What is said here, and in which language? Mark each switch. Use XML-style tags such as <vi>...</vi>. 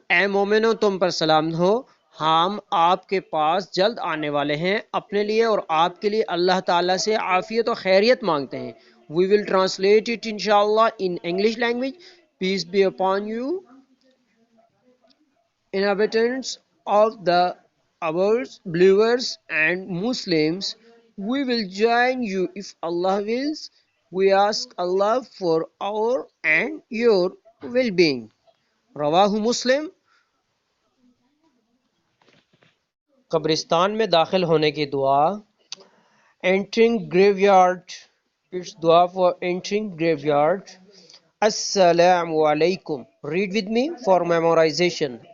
<ur>اے مومنو تم پر سلام ہو، ہم آپ کے پاس جلد آنے والے ہیں، اپنے لیے اور آپ کے لیے اللہ تعالیٰ سے عافیت و خیریت مانگتے ہیں.</ur> <en>We will translate it inshallah in English language. Peace be upon you, inhabitants of the earth, believers and Muslims. We will join you if Allah wills. We ask Allah for our and your well-being.</en> <ur>رواہ مسلم. قبرستان میں داخل ہونے کی دعا.</ur> <en>Entering graveyard, it's dua for entering graveyard. Assalamu alaikum. Read with me for memorization.</en>